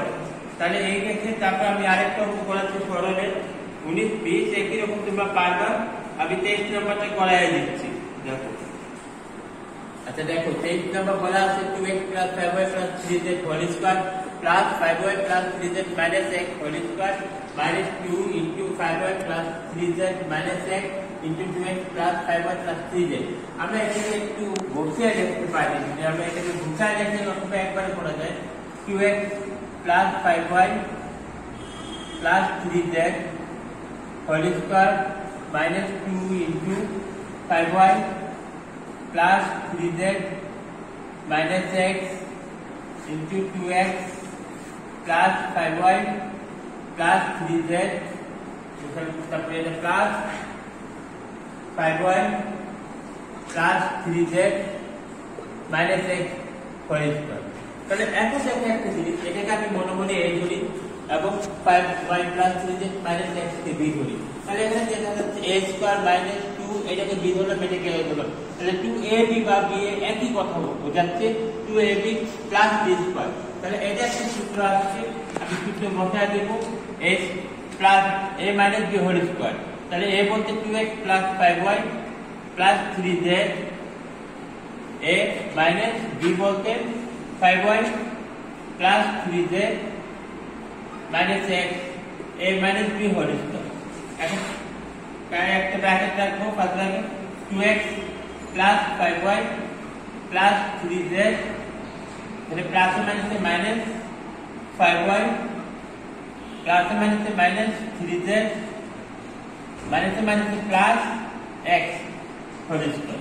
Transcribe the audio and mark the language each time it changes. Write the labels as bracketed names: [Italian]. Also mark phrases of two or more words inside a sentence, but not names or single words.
[Bangla] তাহলে এই ক্ষেত্রে তারপর আমি আরেকটা অঙ্ক করাচ্ছি সরলের 19 20 একই রকম তোমরা পারবা। আমি 23 নম্বরটা করাই দিচ্ছি, দেখো। আচ্ছা দেখো 23 নম্বর বলা আছে [English] 2x + 5y + 3z whole square plus 5y + 3z - x whole square minus 2 into 5y + 3z - x into 2x + 5y + 3z. [Bangla] আমরা এটাকে একটু বসিয়ে লিখতে পারি, যদি আমরা এটাকে গুছায় লিখলে অঙ্কটা একবারে করা যায়। [English] 2x + 5y + 3z whole square minus 2 into 5y plus 3z minus x into 2x plus 5y plus 3z plus 5y plus 3z minus x whole square। [Bangla] তাহলে এখন দেখো একটা জিনিস, এটাকে আমি মনে মনে a ধরি এবং [English] 5y plus 3z minus x [Bangla] কে b ধরি। তাহলে এখানে দেখা যাচ্ছে [English] a square minus 2 [Bangla] এটাকে বি ধরলাম, এটাকে এ ধরলাম, তাহলে 2ab বা b এ একই কথা বোঝাচ্ছে [English] 2ab plus b square. [Bangla] তাহলে এটা একটা সূত্র আসছে, আমি সূত্র বসায় দেব [English] s plus a minus b whole square. [Bangla] তাহলে a বলতে [English] 2x plus 5y plus 3z, a minus b [Bangla] বলতে [English] 5y plus 3z minus x, a minus b whole square. [Bangla] এখন একটা ব্র্যাকেট রাখবো, পাঁচ লাগে [English] 2x plus 5y plus 3z, [Bangla] তাহলে [English] plus minus minus 5y plus minus minus 3z minus minus plus x whole square.